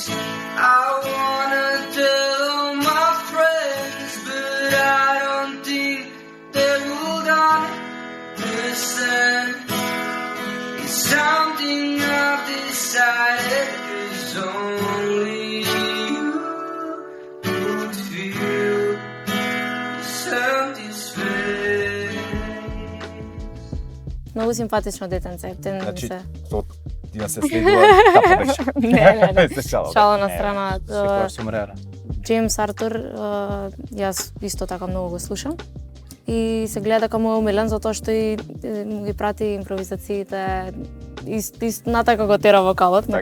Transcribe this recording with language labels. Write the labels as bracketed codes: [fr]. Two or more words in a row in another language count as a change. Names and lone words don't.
[en] I wanna tell all my friends, but I don't think they would understand. It's something I've decided, 'cause only you could feel this empty space. [mk] Многу симпатично детенце, тен Значи, се. ти се следува тапа беше. Не. Се шалам. Шала на страна. Секојаш сум реален. Джеймс Артур, јас исто така многу го слушам. И се гледа дека му е умилен затоа што и му ги прати импровизациите, натака го тера вокалот, на